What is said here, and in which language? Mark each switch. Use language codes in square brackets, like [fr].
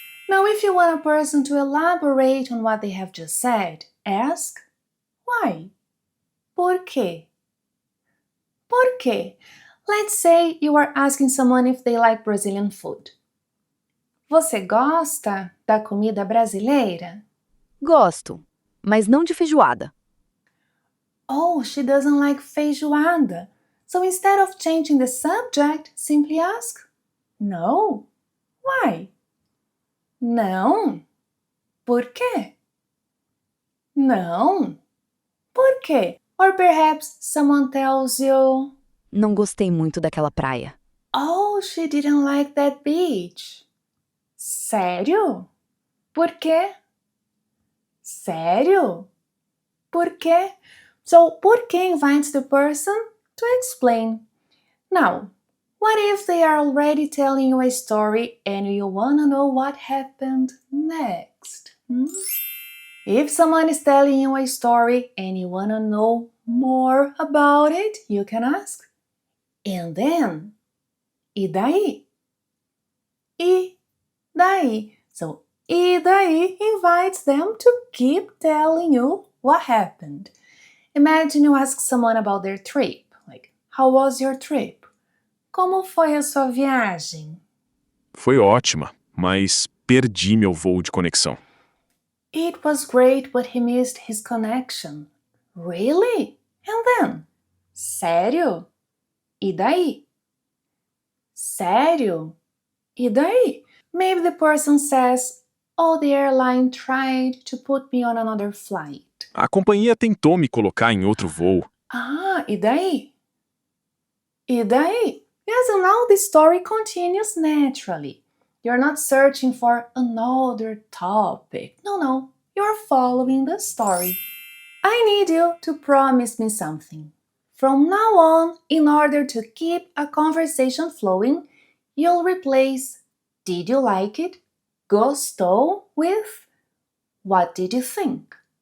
[en] Now, if you want a person to elaborate on what they have just said, ask why? [pt] Por quê? Por quê? [en] Let's say you are asking someone if they like Brazilian food. [pt] Você gosta da comida brasileira? Gosto, mas não de feijoada. [en] Oh, she doesn't like feijoada. So instead of changing the subject, simply ask, no. Why? [pt] Não. Por quê? Não. Por quê? [en] Or perhaps someone tells you, [pt] Não gostei muito daquela praia. [en] oh, she didn't like that beach. [pt] Sério? Por quê? Sério? Por quê? [en] So, por que invites the person to explain. Now, what if they are already telling you a story and you want to know what happened next? If someone is telling you a story and you want to know more about it, you can ask, and then? [pt] E daí? E daí? [en] So, e daí invites them to keep telling you what happened. Imagine you ask someone about their trip. Like, how was your trip? [pt] Como foi a sua viagem? Foi ótima, mas perdi meu voo de conexão. [en] It was great, but he missed his connection. Really? And then? [pt] Sério? E daí? Sério? E daí? [en] Maybe the person says, oh, the airline tried to put me on another flight. [pt] A companhia tentou me colocar em outro voo. Ah, e daí? E daí? [en] Yes, and now the story continues naturally. You're not searching for another topic. No, you're following the story. I need you to promise me something. From now on, in order to keep a conversation flowing, you'll replace did you like it, gostou with what did you think?